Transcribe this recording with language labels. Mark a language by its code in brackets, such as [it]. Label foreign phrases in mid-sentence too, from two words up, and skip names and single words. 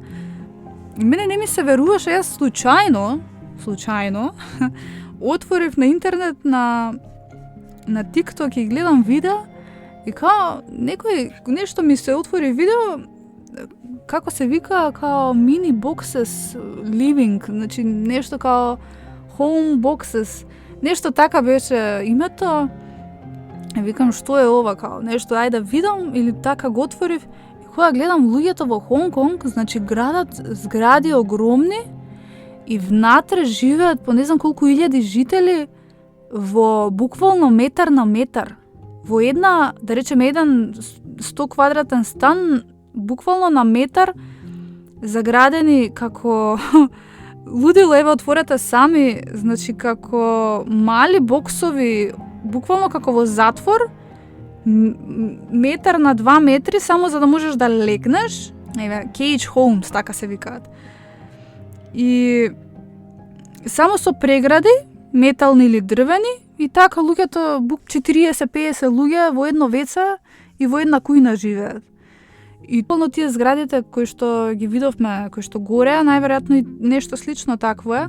[mk] И мене не ми се веруваше, јас случајно отворив на интернет на TikTok и гледам видео и као нешто ми се отвори видео како се вика, као [en] mini boxes living, [mk] значи нешто као [en] home boxes, [mk] нешто така беше името. Викам, што е ова, као нешто, ајде да видам, или така го отворив. И кога гледам луѓето во Хонг Конг, значи градот, згради огромни и внатре живеат по не знам колку илјади жители во буквално метар на метар. Во една, да речеме, еден 100 квадратен стан, буквално на метар, заградени како лудило, отворете сами, значи како мали боксови, буквално како во затвор, метар на 2 метри, само за да можеш да легнеш. [en] Cage homes, [mk] така се викаат. И само со прегради, метални или дрвени, и така луѓето, 40-50 луѓе во едно веце и во една кујна живеат. И полно тие зградите кои што ги видовме, кои што горе, најверојатно и нешто слично такво е.